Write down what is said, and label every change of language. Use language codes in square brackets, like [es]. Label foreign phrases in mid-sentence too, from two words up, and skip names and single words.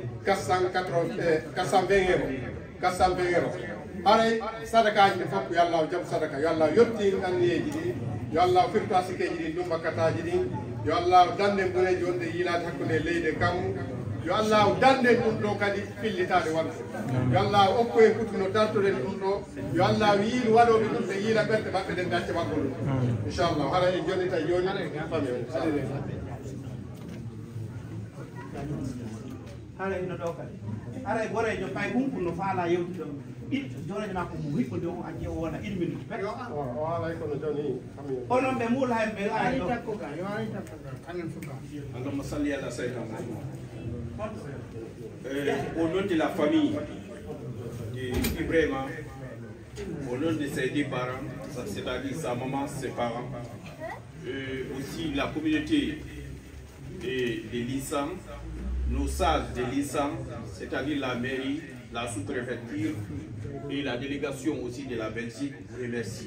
[ff] 420 euro 420 euro haray sadakaji ɗi fof yo Allah jaɓu sadaka yo Allah yetti anniyeji ɗi yo Allah firtu asikeji ɗi ɗumbakkataji ɗin yo Allah dande guneji wonde yiilade hakkude leydi kammu yo Allah dande ɗum ɗo kadi fillitade wadde yo Allah okku en kutuno dartoɗen ɗum ɗo yo Allah yiilu waɗoɓe ɗum ɓe yiila ɓerde maɓɓe ɗen dacce makko ɗum inchallah hara en jonnita joni fami haala ino ɗo kadi ara e gorejo pay hunkuno faala yewtude ɗiɗɗo jorejo makko mo hiɓɓode o addi o wona 1 minute ɓe o haalay kono joni onon ɓe muula hen ɓe ari ɗo [ar] اللهم صل على سيدنا محمد. [fr] Au nom de la famille d'Ibrahim, au nom de ses deux parents, c'est-à-dire sa maman, ses parents, aussi la communauté de l'ISAM, nos sages de l'ISAM, c'est-à-dire la mairie, la sous-préfecture et la délégation aussi de la Belgique, vous remercie.